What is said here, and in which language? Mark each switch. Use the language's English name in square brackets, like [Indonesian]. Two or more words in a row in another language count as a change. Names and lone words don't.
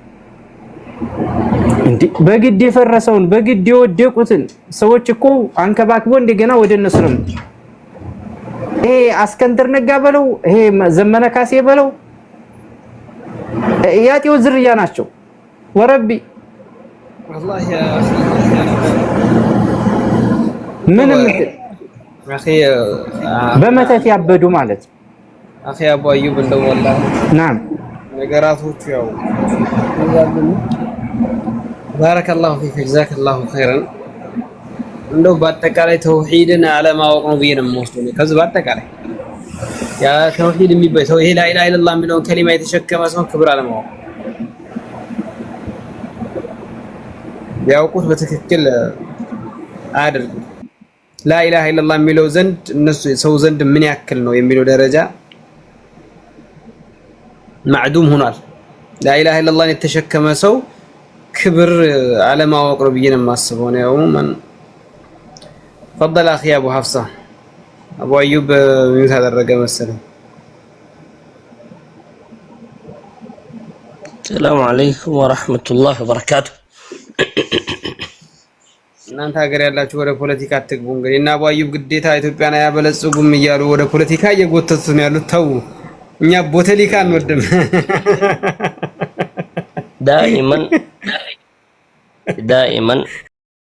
[Amharic] እንዴ በግድ የፈረሰውን በግድ የወደቁትን ሰዎች እኮ አንከባክቦ እንደገና ወደ እነሱ ነው። ይሄ አስከንድር ነጋ በለው ይሄ ዘመነ ካሴ በለው ያጤው ዝርያ ናቸው። ወረቢ والله ምንም اخي በመተት ያበዱ ማለት اخي አቡ አዩብ እንደው والله ናም ነገራቶቹ ያው [Arabic] بارك الله فيك جزاك الله خيرا [Amharic] እንደው በአጠቃላይ ተውሂድን አለማወቅ ነው ብዬ ነው የምወስደው። ከዚህ በአጠቃላይ ያ ተውሂድ የሚባል ሰው ይሄ [Arabic] لا إله إلا الله [Amharic] የሚለውን ከሊማ የተሸከመ ሰው ክብር አለማወቅ ያውቁት በትክክል አያደርጉ [Arabic] لا إله إلا الله [Amharic] የሚለው ዘንድ እነሱ ሰው ዘንድ ምን ያክል ነው የሚለው ደረጃ ማዕዱም ሆኗል። [Arabic] لا إله إلا الله [Amharic] የተሸከመ ሰው ክብር አለማወቅ ነው ብዬ ነው የማስበው ነው። ማን [Arabic] فضل اخي [Amharic] ابو حفصه ابو ايوب ሚዩት አደረገ መሰለኝ። [Arabic] السلام عليكم ورحمة الله وبركاته. [Amharic] እናንተ ሀገር ያላችሁ ወደ ፖለቲካ አትግቡ። እንግዲህ እና አቡ አዩብ ግዴታ ኢትዮጵያን አያበለጽጉም እያሉ ወደ ፖለቲካ እየጎተቱት ነው ያሉት። ተው፣ እኛ ቦተሊካ አንወድም። دائما